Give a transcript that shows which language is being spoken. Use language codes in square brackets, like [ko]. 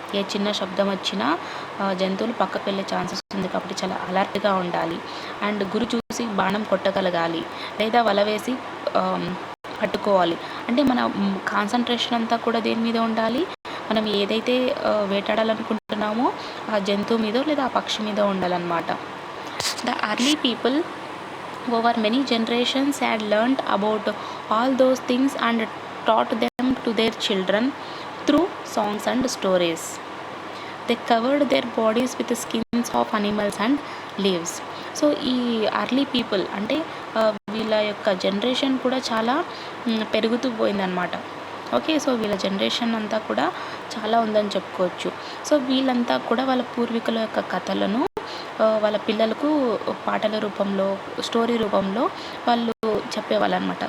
[te] ఏ చిన్న శబ్దం వచ్చినా జంతువులు పక్కకు వెళ్ళే ఛాన్సెస్ ఉంది, కాబట్టి చాలా అలర్ట్గా ఉండాలి. అండ్ గురి చూసి బాణం కొట్టగలగాలి, లేదా వల వేసి పట్టుకోవాలి. అంటే మన కాన్సన్ట్రేషన్ అంతా కూడా దేని మీద ఉండాలి, మనం ఏదైతే వేటాడాలనుకుంటున్నామో ఆ జంతువు మీద లేదా ఆ పక్షి మీద ఉండాలన్నమాట. [en] The early people over many generations had learnt about all those things and taught them to their children through songs and stories. They covered their bodies with the skins of animals and leaves. [te] So ఈ early people అంటే వీళ్ళ యొక్క generation కూడా చాలా పెరుగుతూ పోయిందనమాట. Okay, so వీళ్ళ generation అంతా కూడా చాలా ఉందని చెప్పుకోవచ్చు. సో వీళ్ళంతా కూడా వాళ్ళ పూర్వీకుల యొక్క కథలను వాళ్ళ పిల్లలకు పాటల రూపంలో, స్టోరీ రూపంలో వాళ్ళు చెప్పేవాళ్ళు అనమాట.